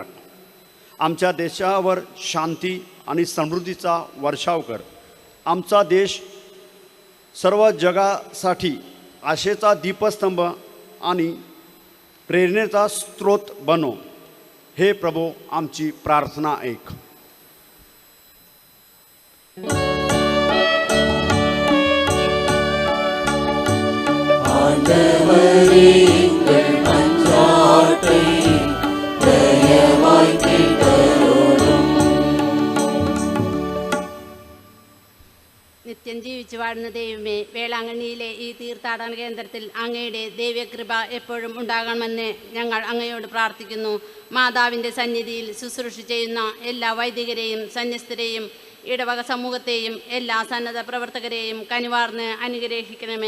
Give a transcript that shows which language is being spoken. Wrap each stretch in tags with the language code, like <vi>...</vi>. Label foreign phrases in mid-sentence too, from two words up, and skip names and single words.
<mr>आमच्या देशावर शांती आणि समृद्धीचा वर्षाव कर. आमचा देश सर्व जगासाठी आशेचा दीपस्तंभ आणि प्रेरणेचा स्रोत बनो. हे प्रभू, आमची प्रार्थना ऐक.</mr> <ta>ஆண்டவரே, எங்கள் மன்றாட்டை தயவாய் கேட்டருளும்.</ta> <ml>നിത്യം ജീവിച്ചു വാഴുന്ന ദൈവമേ, വേളാങ്കണ്ണിയിലെ ഈ തീർത്ഥാടന കേന്ദ്രത്തിൽ അങ്ങയുടെ ദൈവകൃപ എപ്പോഴും ഉണ്ടാകണമെന്ന് ഞങ്ങൾ അങ്ങയോട് പ്രാർത്ഥിക്കുന്നു. മാതാവിൻ്റെ സന്നിധിയിൽ ശുശ്രൂഷ ചെയ്യുന്ന എല്ലാ വൈദികരെയും സന്യസ്തരെയും ഇടവക സമൂഹത്തെയും എല്ലാ സന്നദ്ധ പ്രവർത്തകരെയും കനിവാർന്ന് അനുഗ്രഹിക്കണമേ.</ml>